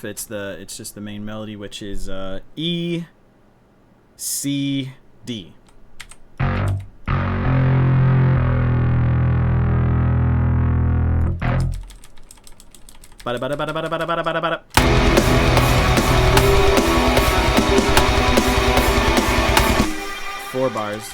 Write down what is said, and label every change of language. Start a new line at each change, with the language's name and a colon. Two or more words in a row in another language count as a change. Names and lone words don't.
English: It's just the main melody, which is E, C, D. Bada bada bada bada bada bada bada bada. 4 bars.